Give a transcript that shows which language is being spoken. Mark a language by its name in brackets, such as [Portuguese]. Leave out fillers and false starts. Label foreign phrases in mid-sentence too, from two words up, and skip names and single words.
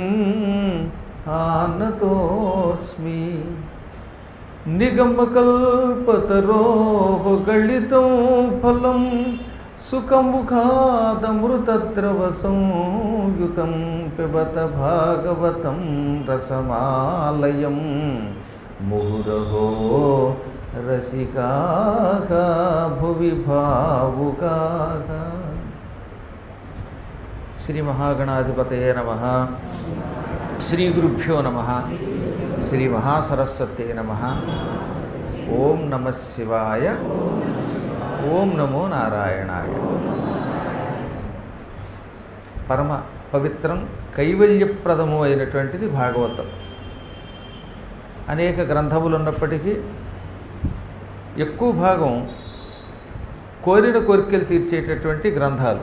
[Sanskrit] आनतोऽस्मि निगमकल्पतरोः गलितं फलं सुखमुखादमृतद्रवसंयुतं पिबत भागवतं रसमालयं मुहुरहो रसिकाः भुवि भावुकाः। श्री महागणाधिपतये नमः। श्री गुरुभ्यो नमः। श्री महासरस्वते नमः। ओम नमः शिवाय। ओम नमो नारायणाय। [Telugu] పరమ పవిత్రం కైవల్యప్రదము అయినటువంటిది భాగవతం. అనేక గ్రంథములు ఉన్నప్పటికీ ఎక్కువ భాగం కోరిన కోరికలు తీర్చేటటువంటి గ్రంథాలు.